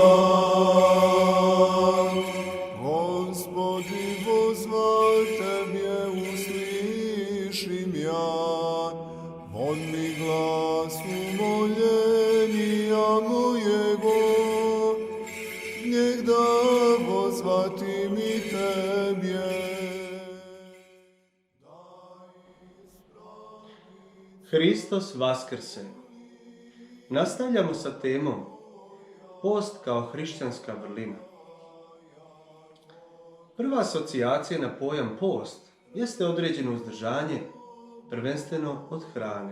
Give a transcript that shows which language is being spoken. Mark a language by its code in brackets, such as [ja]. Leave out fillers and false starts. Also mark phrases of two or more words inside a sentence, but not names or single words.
[cu] Господи, возвал Тебе, услыши мя, вон ми глас умоления моего, негда возвати ми Тебе. [sr] Hristos Vaskrse. Nastavljamo sa temom post kao hrišćanska vrlina. Prva asocijacija na pojam post jeste određeno uzdržanje, prvenstveno od hrane.